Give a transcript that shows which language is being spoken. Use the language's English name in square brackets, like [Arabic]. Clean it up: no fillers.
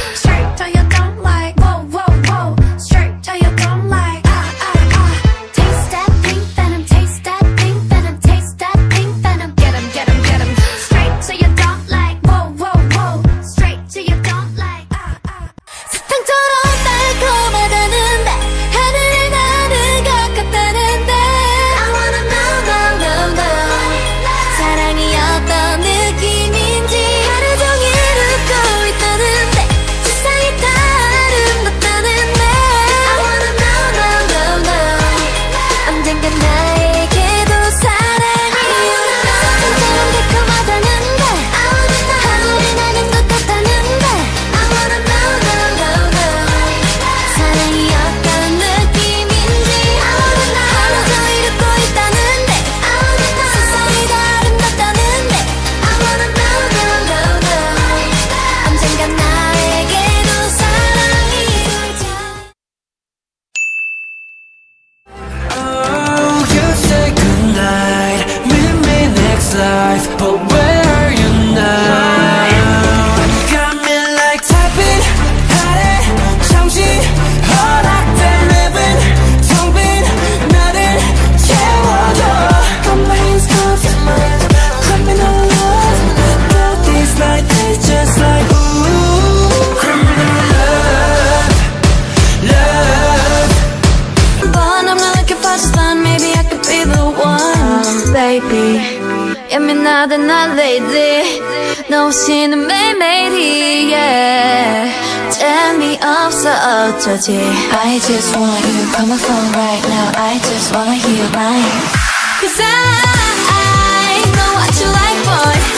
[English] Straight till you don't like. Whoa, whoa, whoa. Straight till you don't like. Taste that pink venom, taste that pink venom, taste that pink venom. Get 'em, get 'em, get 'em. Straight till you don't like. Whoa, whoa, whoa. Straight till you don't like. [Korean] 사탕처럼 달콤하다는데 하늘에 나는 것 같다는데. [English] I wanna know, know, know, know. [Korean] 사랑이 어떤 느낌인지 하루 종일 웃고 있다는데 세상이 다 아름답다는데. [English] I wanna know, know, know, know. [Korean] 언젠가 나에게도 사랑이 사탕처럼 달콤하다는데 하늘에 나는 것 같다는데. [English] I wanna know, know, know, know. [Korean] 사랑이 어떤 느낌인지 하루 종일 웃고 있다는데 세상이 다 아름답다는데. [English] I wanna know, know, know, know. [Korean] 언젠가 나에게도 사랑이 돌자. [English] Oh, you say goodnight, meet me next life, but where are you now? Got me like tapping, [Korean] 하래, 잠시 허락된 랩은 텅빈 나를 채워줘. [English] Got my hands cuffed, criminal love. Got these night days just like ooh, criminal love, love. But I'm not looking for just fun, maybe I could be the one, baby. [Korean] 예민하다 난 lady, 너 없이는 매일매일이, yeah. 재미없어 어쩌지. [English] I just wanna hear from my phone right now. I just wanna hear your line. 'Cause I know what you like, boy.